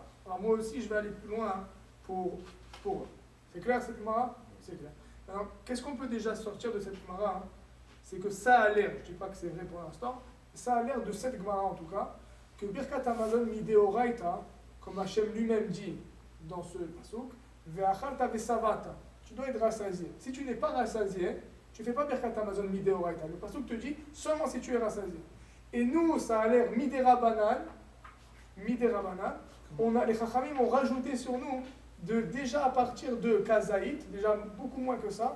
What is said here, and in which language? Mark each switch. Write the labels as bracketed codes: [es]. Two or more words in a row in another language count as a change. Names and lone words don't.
[fr] Alors moi aussi je vais aller plus loin pour eux. C'est clair cette Gemara? C'est clair. Alors qu'est-ce qu'on peut déjà sortir de cette Gemara? C'est que ça a l'air, je ne dis pas que c'est vrai pour l'instant, ça a l'air de cette Gemara en tout cas, que [he] ברכת המזון מדאורייתא, [fr] comme Hachem lui-même dit dans ce pasuk, [he] ואכלת ושבעת. [fr] Tu dois être rassasié. Si tu n'es pas rassasié, tu ne fais pas [he] ברכת המזון מדאורייתא. [fr] Le pasuk te dit seulement si tu es rassasié. Et nous, ça a l'air miderabanan. Les Chachamim ont rajouté sur nous de déjà à partir de kazaït, déjà beaucoup moins que ça.